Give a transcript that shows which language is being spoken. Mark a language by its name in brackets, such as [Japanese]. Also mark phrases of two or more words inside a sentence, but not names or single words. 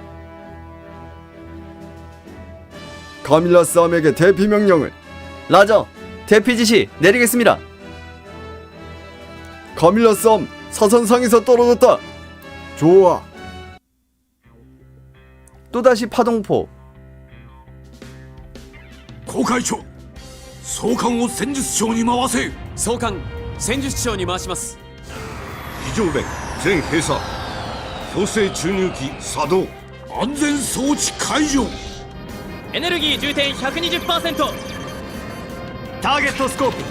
[Korean] 카밀라 쌈에게 대피 명령을. 라저, 대피 지시 내리겠습니다. 카밀라 쌈 사선상에서 떨어졌다. 좋아. 또다시 파동포. [Japanese] 航海長総監を戦術長に回せ。総監戦術長に回します。非常弁全閉鎖、強制注入機作動。安全装置解除。エネルギー充填 120%。